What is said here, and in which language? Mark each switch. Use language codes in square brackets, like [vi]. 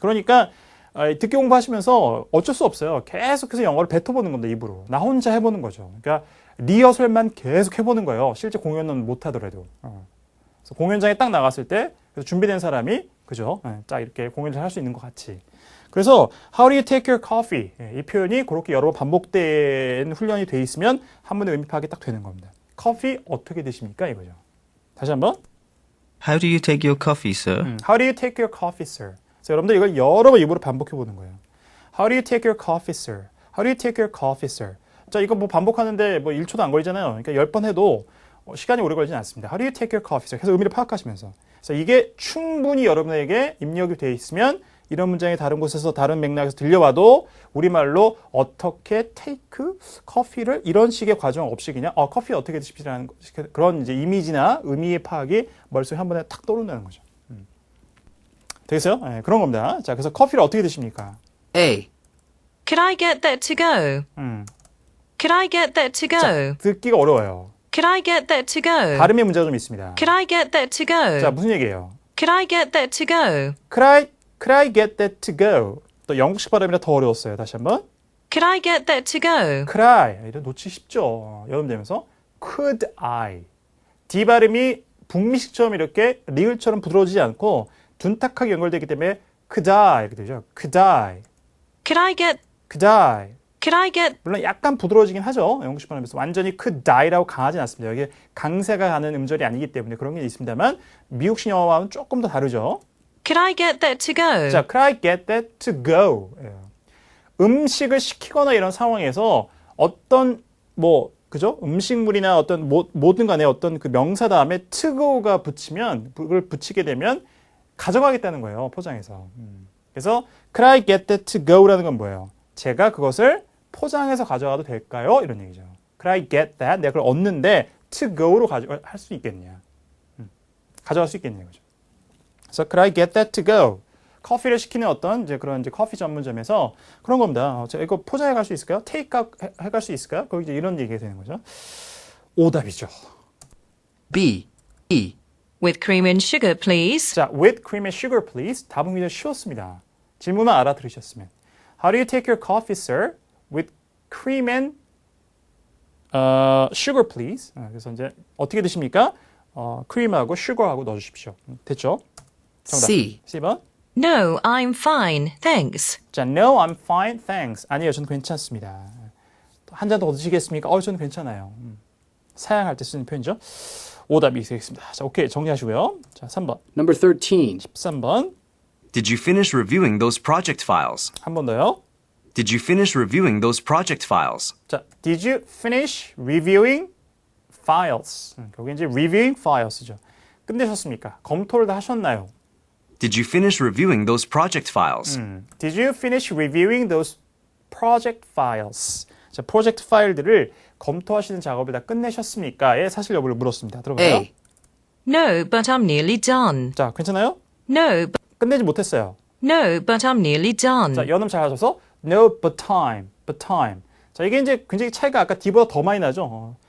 [ko] 그러니까 듣기 공부하시면서 어쩔 수 없어요. 계속해서 영어를 뱉어보는 겁니다. 입으로. 나 혼자 해보는 거죠. 그러니까 리허설만 계속 해보는 거예요. 실제 공연은 못하더라도. 그래서 공연장에 딱 나갔을 때 그래서 준비된 사람이 그죠? 딱 이렇게 공연을 할 수 있는 것 같이. [en] 그래서 How do you take your coffee? [ko] 이 표현이 그렇게 여러 번 반복된 훈련이 돼 있으면 한 번에 의미 파악이 딱 되는 겁니다. 커피 어떻게 드십니까? 이거죠. 다시 한번. [en] How do you take your coffee, sir? How do you take your coffee, sir? [ko] 그래서 여러분들 이걸 여러 번 입으로 반복해 보는 거예요. [en] How do you take your coffee, sir? How do you take your coffee, sir? [ko] 자, 이거 뭐 반복하는데 뭐 1초도 안 걸리잖아요. 그러니까 10번 해도 시간이 오래 걸리진 않습니다. [en] How do you take your coffee, sir? [ko] 그래서 의미를 파악하시면서. 그래서 이게 충분히 여러분에게 입력이 되어 있으면 이런 문장이 다른 곳에서 다른 맥락에서 들려와도 우리말로 어떻게 take 커피를 이런 식의 과정 없이 그냥 커피 어떻게 드십시라는 그런 이제 이미지나 의미의 파악이 머릿속에 한 번에 탁 떠오른다는 거죠. 되겠어요? 네, 그런 겁니다. 자, 그래서 커피를 어떻게 드십니까? [en] A. Could I get that to go? Could I get that to go? [ko] 자, 듣기가 어려워요. [en] Could I get that to go? [ko] 발음의 문제가 좀 있습니다. [en] Could I get that to go? [ko] 자, 무슨 얘기예요? [en] Could I get that to go? Could I get that to go? [ko] 또 영국식 발음이라 더 어려웠어요. 다시 한번. Could I get that to go? [en] Could I? [ko] 이런 놓치기 쉽죠. [en] 여름되면서 Could I? [ko] D 발음이 북미식처럼 이렇게 리을처럼 부드러워지지 않고 둔탁하게 연결되기 때문에 [en] Could I? [ko] 이렇게 되죠. [en] Could I? Could I get? Could I? Could I get? [ko] 물론 약간 부드러워지긴 하죠. 영국식 발음에서 완전히 [en] could die [ko] 라고 강하진 않습니다. 여기 강세가 가는 음절이 아니기 때문에 그런 게 있습니다만 미국식 영어와는 조금 더 다르죠. [en] Could I get that to go? 자, could I get that to go? [ko] 음식을 시키거나 이런 상황에서 어떤 뭐 그죠? 음식물이나 어떤 뭐든 간에 어떤 그 명사 다음에 to go가 붙이면 그걸 붙이게 되면 가져가겠다는 거예요. 포장해서. 그래서 [en] could I get that to go [ko] 라는 건 뭐예요? 제가 그것을 포장해서 가져가도 될까요? 이런 얘기죠. [en] Could I get that? [ko] 내가 그걸 얻는데 to go로 할 수 있겠냐? 가져갈 수 있겠냐 이거죠. [en] 그래서 Could I get that to go? [ko] 커피를 시키는 어떤 이제 그런 이제 커피 전문점에서 그런 겁니다. 제가 이거 포장해 갈 수 있을까요? 테이크아웃 해갈 수 있을까요? 거기 이제 이런 얘기가 되는 거죠. 오답이죠. [en] B. E. With cream and sugar, please. 자, with cream and sugar, please. [ko] 답은 굉장히 쉬웠습니다. 질문만 알아들으셨으면. [en] How do you take your coffee, sir? With cream and sugar, please. [ko] 그래서 이제 어떻게 드십니까? 크림하고 슈거하고 넣어주십시오. 됐죠? 정답. [en] C. [ko] C번. [en] No, I'm fine, thanks. 자, no, I'm fine, thanks. [ko] 아니에요, 저는 괜찮습니다. 한 잔 더 드시겠습니까? 저는 괜찮아요. 사양할 때 쓰는 표현이죠. 오답이 되겠습니다. 자, 오케이, 정리하시고요. 자, 3번. [en] Number 13. [ko] 13번. [en] Did you finish reviewing those project files? [ko] 한 번 더요. [en] Did you finish reviewing those project files? 자, did you finish reviewing files? [ko] 여기 이제 reviewing files죠. 끝내셨습니까? 검토를 다 하셨나요? [en] Did you finish reviewing those project files? Did you finish reviewing those project files? [ko] 자, 프로젝트 파일들을 검토하시는 작업을 다 끝내셨습니까?의 사실 여부를 물었습니다. 들어볼까요? [en] A. No, but I'm nearly done. [ko] 자, 괜찮아요? [en] No, [ko] 끝내지 못했어요. [en] no, but I'm nearly done. [ko] 자, 연음 잘 하셔서 [en] no, but time. [ko] 자, 이게 이제 굉장히 차이가 아까 D보다 더 많이 나죠.